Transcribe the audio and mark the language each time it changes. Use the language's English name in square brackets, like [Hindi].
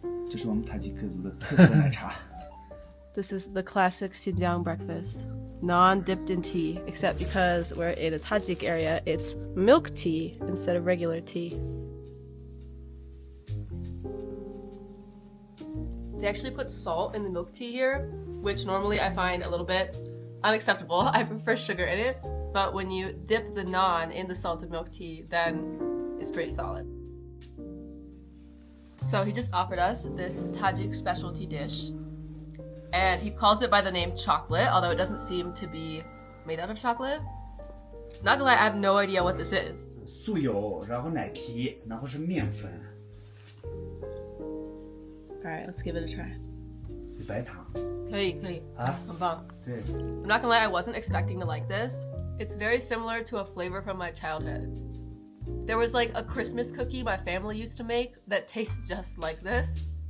[Chinese] 这是我们塔吉克族的特色奶茶。 [English] This is the classic Xinjiang breakfast. Non-dipped in tea, except because we're in a Tajik area, it's milk tea instead of regular tea. They actually put salt in the milk tea here, which normally I find a little bit unacceptable. I prefer sugar in it, but when you dip the naan in the salted milk tea, then it's pretty solid. So he just offered us this Tajik specialty dish. And he calls it by the name chocolate, although it doesn't seem to be made out of chocolate. Not gonna lie, I have no idea what this is. [Chinese] 素油，然后奶皮，然后是面粉， [English] Alright, let's give it a try. [Chinese] 白糖。可以，很棒。对。 [English] I'm not gonna lie, I wasn't expecting to like this. It's very similar to a flavor from my childhood. There was like a Christmas cookie my family used to make that tastes just like this.